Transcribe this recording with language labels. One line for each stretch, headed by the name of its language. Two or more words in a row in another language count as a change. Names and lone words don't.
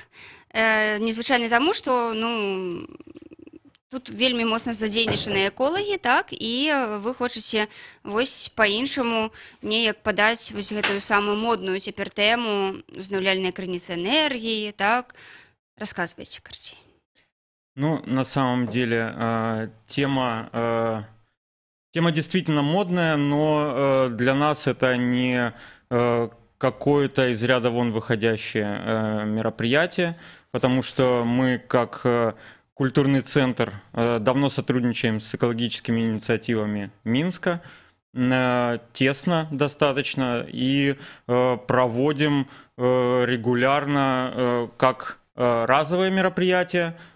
Belarusian: Незвычайны таму, што тут вельмі моцна задзейнічаныя эколагі, так? І вы хочаце вось па-іншаму неяк падаць вось гэтую самую модную цяпер тэму ўзнаўляльнай крыніцы энергіі, так? Расказвайце карцей.
Russian: Ну, на самом деле, тема действительно модная, но для нас это не какое-то из ряда вон выходящее мероприятие, потому что мы, как культурный центр, давно сотрудничаем с экологическими инициативами Минска, тесно достаточно, и проводим регулярно как разовые мероприятия,